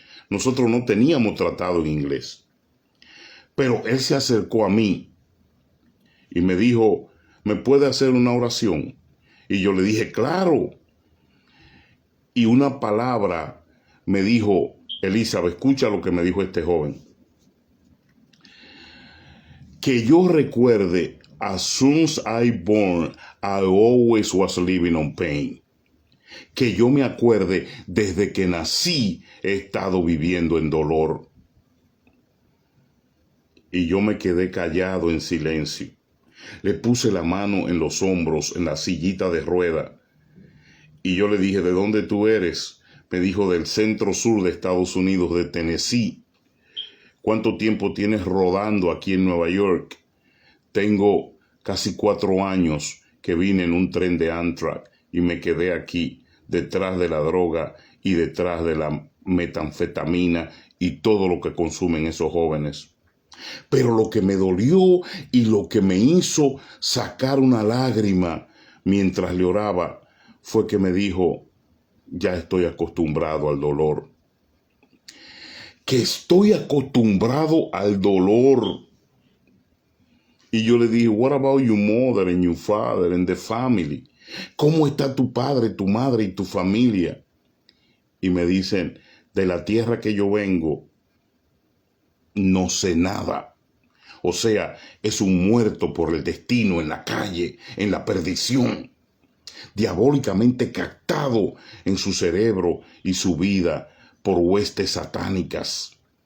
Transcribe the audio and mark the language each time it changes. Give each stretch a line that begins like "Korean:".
Spanish: Nosotros no teníamos tratado en inglés. Pero él se acercó a mí y me dijo, ¿me puede hacer una oración? Y yo le dije, claro. Y una palabra me dijo, Elizabeth, escucha lo que me dijo este joven. Que yo recuerde,
English: as soon as I born, I always was living on pain.
Spanish: Que yo me acuerde, desde que nací, he estado viviendo en dolor. Y yo me quedé callado en silencio. Le puse la mano en los hombros, en la sillita de rueda. Y yo le dije, ¿de dónde tú eres? Me dijo, del centro sur de Estados Unidos, de Tennessee. ¿Cuánto tiempo tienes rodando aquí en Nueva York? Tengo casi 4 años que vine en un tren de Amtrak y me quedé aquí, detrás de la droga y detrás de la metanfetamina y todo lo que consumen esos jóvenes. Pero lo que me dolió y lo que me hizo sacar una lágrima mientras le oraba fue que me dijo, ya estoy acostumbrado al dolor. Que estoy acostumbrado al dolor. Y yo le dije,
English: what about your mother and your father and the family?
Spanish: ¿Cómo está tu padre, tu madre y tu familia? Y me dicen, de la tierra que yo vengo, no sé nada. O sea, es un muerto por el destino en la calle, en la perdición, diabólicamente captado en su cerebro y su vida por huestes satánicas.